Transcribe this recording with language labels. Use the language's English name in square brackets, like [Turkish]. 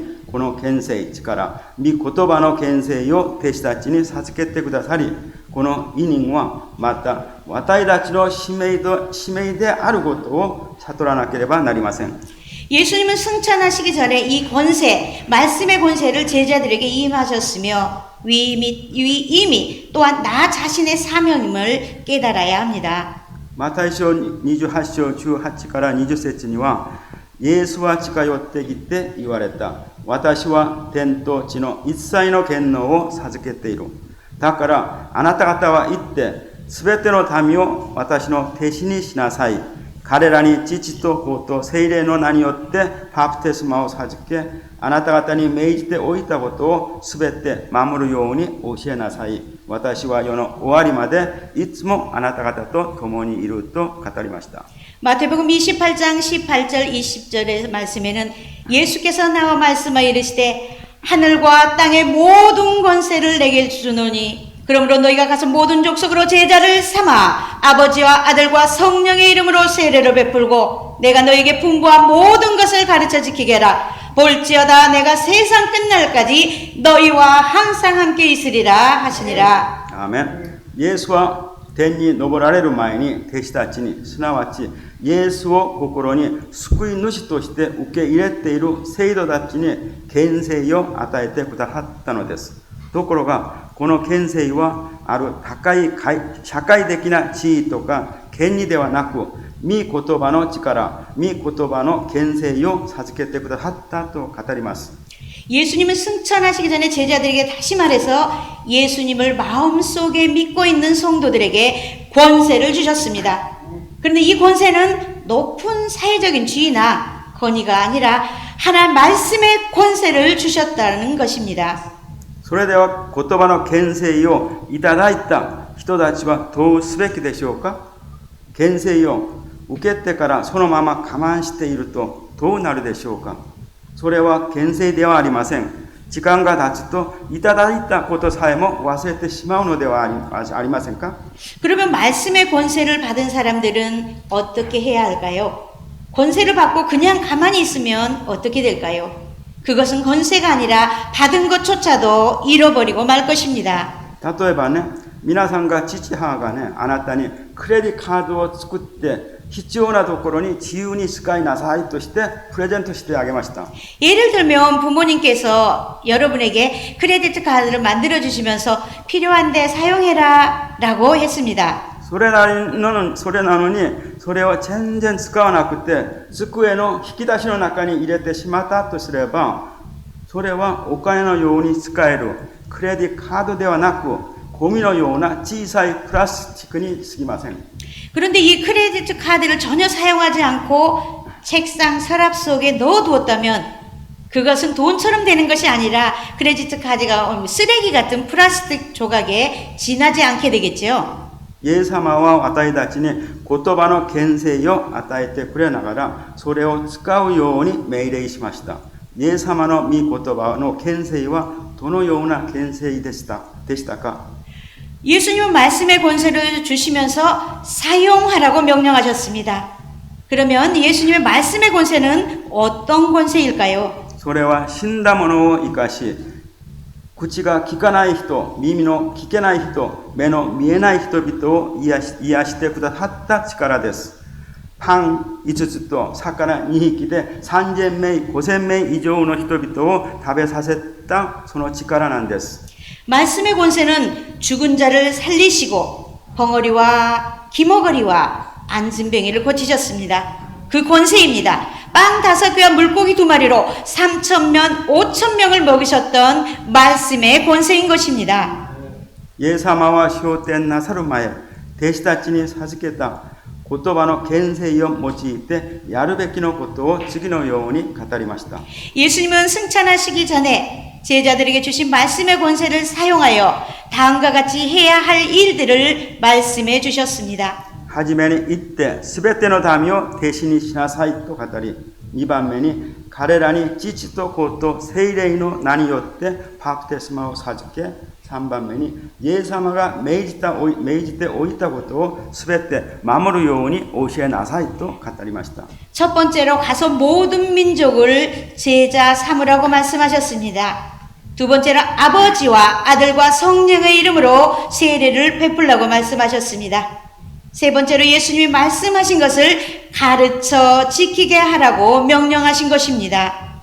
[Japanese] この権勢力御言葉の権勢を弟子たちに授けてくださり、この委任はまた私たちの使命であることを悟らなければなりません。 [Korean] 예수님은 승천하시기 전에 이 권세, 말씀의 권세를 제자들에게 임하셨으며 이미 또한 나 자신의 사명임을 깨달아야 합니다. [Japanese] マタイ書28章18から20節には、イエスは近寄ってきて言われた。私は天と地の一切の権能を授けている。だからあなた方は行って、すべての民を私の弟子にしなさい。彼らに父と子と聖霊の名によってバプテスマを授け、あなた方に命じておいたことをすべて守るように教えなさい。私は世の終わりまでいつもあなた方と共にいると語りました。 [Korean] 마태복음 28장 18절 20절의 말씀에는 예수께서 나와 말씀하여 이르시되 하늘과 땅의 모든 권세를 내게 주노니 그러므로 너희가 가서 모든 족속으로 제자를 삼아 아버지와 아들과 성령의 이름으로 세례를 베풀고 내가 너희에게 분부한 모든 것을 가르쳐 지키게 하라. 볼지어다 내가 세상 끝날까지 너희와 항상 함께 있으리라 하시니라. [Japanese] アーメン。イエスは天に昇られる前に弟子たちに、すなわちイエスを心に救い主として受け入れている生徒たちに権勢を与えてくださったのです。ところがこの権勢はある高い社会的な地位とか権利ではなく、御言葉の力、御言葉の権勢を授けてくださったと語ります。 [Korean] 예수님은 승천하시기 전에 제자들에게 다시 말해서 예수님을 마음속에 믿고 있는 성도들에게 권세를 주셨습니다. 그런데 이 권세는 높은 사회적인 지위나 권위가 아니라 하나님 말씀의 권세를 주셨다는 것입니다. [Japanese] それでは言葉の権勢をいただいた人たちはどうすべきでしょうか。権勢を受けてからそのまま我慢しているとどうなるでしょうか。それは権勢ではありません。時間が経つといただいたことさえも忘れてしまうのではありませんか。 [Korean] 그러면 말씀의 권세를 받은 사람들은 어떻게 해야 할까요? 권세를 받고 그냥 가만히 있으면 어떻게 될까요? 그것은 권세가 아니라 받은 것조차도 잃어버리고 말 것입니다. [Japanese] 例えばね、皆さんが父母がね、あなたにクレジットカードを作って必要なところに自由に使いなさいとしてプレゼントしてあげました。 [Korean] 예를 들면 부모님께서 여러분에게 크레디트 카드를 만들어 주시면서 필요한데 사용해라 라고 했습니다. [Japanese] それなのにそれを全然使わなくて机の引き出しの中に入れてしまったとすれば、それはお金のように使えるクレジットカードではなく、ゴミのような小さいプラスチックに過ぎません。 [Korean] 그런데 이 크레디트 카드를 전혀 사용하지 않고 책상 서랍 속에 넣어두었다면 그것은 돈처럼 되는 것이 아니라 크레디트 카드가 쓰레기 같은 플라스틱 조각에 지나지 않게 되겠죠. [Japanese] イエス様は私たちに言葉の権勢を与えてくれながら、それを使うように命令しました。イエス様の御言葉の権勢はどのような権勢でしたか。 [Korean] 예수님은 말씀의 권세를 주시면서 사용하라고 명령하셨습니다. 그러면 예수님의 말씀의 권세는 어떤 권세일까요? [Japanese] それは死んだものを生かし、口が聞かない人、耳の聞けない人、目の見えない人々を癒してくださった力です。パン5つと魚2匹で3000名、5000名以上の人々を食べさせたその力なんです。 [Korean] 말씀의 권세는 죽은 자를 살리시고 벙어리와 기머거리와 안진뱅이를 고치셨습니다. 그 권세입니다. 빵 5개와 물고기 2마리로 3,000명, 5,000명을 먹이셨던 말씀의 권세인 것입니다. [Japanese] イエス様は昇天なさる前、弟子たちに授けた言葉の権勢を用いてやるべきのことを次のように語りました。 [Korean] 예수님은 승천하시기 전에 제자들에게 주신 말씀의 권세를 사용하여 다음과 같이 해야 할 일들을 말씀해 주셨습니다. [Japanese] はじめに言ってすべての民を弟子にしなさいと語り、2番目に彼らに父と子と聖霊の名によってバプテスマを授け、 3番目にイエス様が命じておいたことをすべて守るように教えなさいと語りました。 [Korean] 첫 번째로 가서 모든 민족을 제자 삼으라고 말씀하셨습니다. 두 번째로 아버지와 아들과 성령의 이름으로 세례를 베풀라고 말씀하셨습니다. 세 번째로 예수님이 말씀하신 것을 가르쳐 지키게 하라고 명령하신 것입니다.